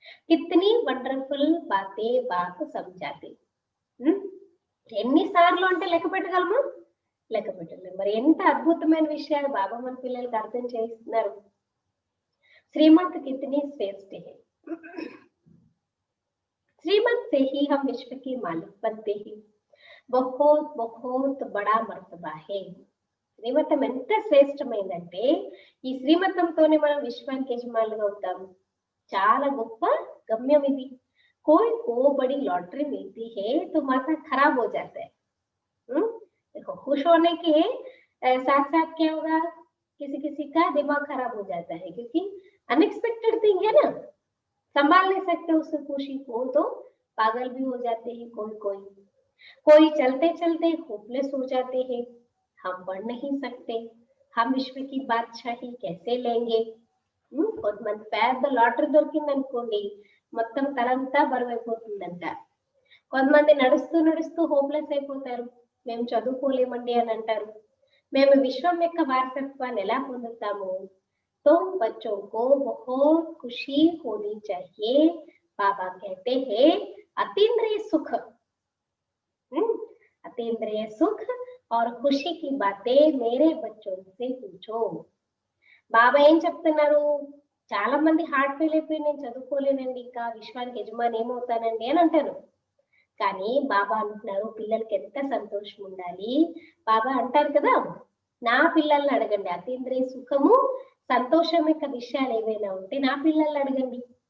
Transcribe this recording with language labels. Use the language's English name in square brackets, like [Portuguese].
[Hindi] कितनी వండర్ఫుల్ బాతే బాప్ సమझाते, [Telugu] ఎన్నిసార్లు అంటే లెక్క పెట్టగలమా, లెక్క పెట్టలేము। మరి ఎంత అద్భుతమైన విషయాలు బాబా మన పిల్లలకి అర్థం చేయిస్తున్నారు। [Hindi] श्रीमत कितनी श्रेष्ठ है, श्रीमत से ही हम विश्व के मालिक बनते हैं। बहुत बहुत बड़ा मर्तबा है। [Telugu] శ్రీమతం ఎంత శ్రేష్టమైందంటే ఈ శ్రీమతంతోనే మనం విశ్వానికి యజమానులుగా అవుతాము। చాలా గొప్ప గమ్యం ఇది। [Hindi] कोई को बड़ी लॉटरी मिलती है तो माथा खराब हो जाता है। देखो खुश होने के साथ साथ क्या होगा, किसी किसी का दिमाग खराब हो जाता है क्योंकि अनएक्सपेक्टेड थिंग है ना, संभाल नहीं सकते उस खुशी को, तो पागल भी हो जाते हैं। कोई चलते चलते होपलेस हो जाते हैं। हम पढ़ नहीं सकते, हम विश्व की बादशाही कैसे लेंगे? [Telugu] కొంతమంది పెద్ద లాటరీ దొరికిందనుకోండి మొత్తం తలంతా బరువైపోతుందంట. కొంతమంది నడుస్తూ నడుస్తూ హోప్లెస్ అయిపోతారు, మేము చదువుకోలేమండి అని అంటారు. మేము విశ్వం యొక్క వారసత్వాన్ని ఎలా పొందుతాము? [Hindi] तो बच्चों को बहुत खुशी होनी चाहिए. बाबा कहते हैं अतीन्द्रिय सुख, अतीन्द्रिय सुख और खुशी की बातें मेरे बच्चों से पूछो. [Telugu] బాబా ఏం చెప్తున్నారు? చాలా మంది హార్ట్ ఫెయిల్ అయిపోయి నేను చదువుకోలేనండి, ఇంకా విశ్వానికి యజమాని ఏమవుతానండి అని అంటారు. కానీ బాబా అంటున్నారు పిల్లలకి ఎంత సంతోషం ఉండాలి. బాబా అంటారు కదా, నా పిల్లల్ని అడగండి, అతీంద్రియ సుఖము సంతోషం యొక్క విషయాలు ఏవైనా ఉంటే నా పిల్లల్ని అడగండి.